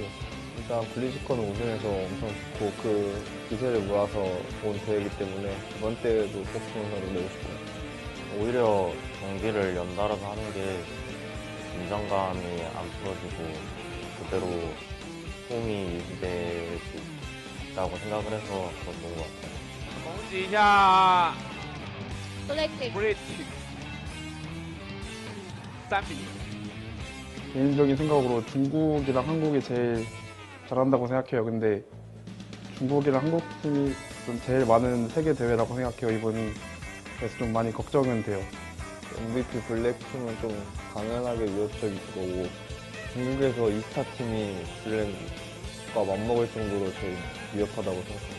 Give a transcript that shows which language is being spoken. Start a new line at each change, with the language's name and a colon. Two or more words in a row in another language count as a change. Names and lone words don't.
Korean: 일단 블리즈컨 우승해서 엄청 좋고 그 기세를 모아서 온 대회이기 때문에 이번 때에도 꼭 우승을 내고 싶어요. 오히려 경기를 연달아서 하는 게 긴장감이 안 풀어지고 그대로 폼이 유지될 수 있다고 생각을 해서 더 좋은 것 같아요.
Chinese: 恭喜一下 Ballistix 3比1.
Korean: 개인적인 생각으로 중국이랑 한국이 제일 잘한다고 생각해요. 근데 중국이랑 한국 팀이 좀 제일 많은 세계 대회라고 생각해요, 이번이. 그래서 좀 많이 걱정은 돼요. MVP 블랙팀은 좀 강연하게 위협적일 거고 중국에서 2스타 팀이 블랙과 맞먹을 정도로 제일 위협하다고 생각해요.